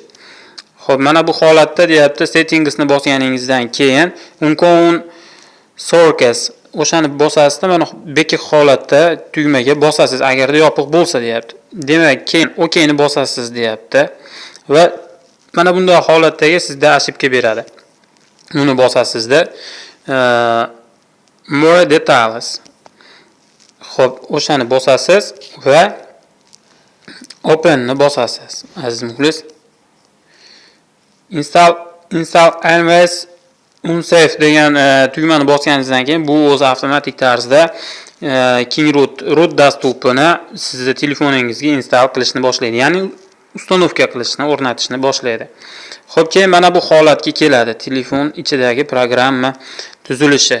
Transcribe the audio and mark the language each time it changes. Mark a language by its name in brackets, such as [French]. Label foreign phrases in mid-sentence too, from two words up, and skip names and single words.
[Uzbek] Xo'p, mana bu holatda deyapti, settingsni bosganingizdan keyin [English] unkon sources [Uzbek] o'shani bosasizda, mana beki holatda tugmaga bosasiz agarda yopiq bo'lsa deyapti. Demak, keyin OK ni bosasiz deyapti va mana bunday holatdagi sizda ошибка beradi. Uni bosasizda [English] more details. [Uzbek] Xo'p, o'shani bosasiz va open ni bosasiz. Aziz muxlis, [English] install always unsafe [Uzbek] degan tugmani bosganingizdan keyin bu o'zi avtomatik tarzda King root dastupini sizning telefoningizga install qilishni boshlaydi. Ya'ni uстановка qilishni, o'rnatishni boshlaydi. Xo'p, keyin mana bu holatga keladi. Telefon ichidagi programma tuzilishi.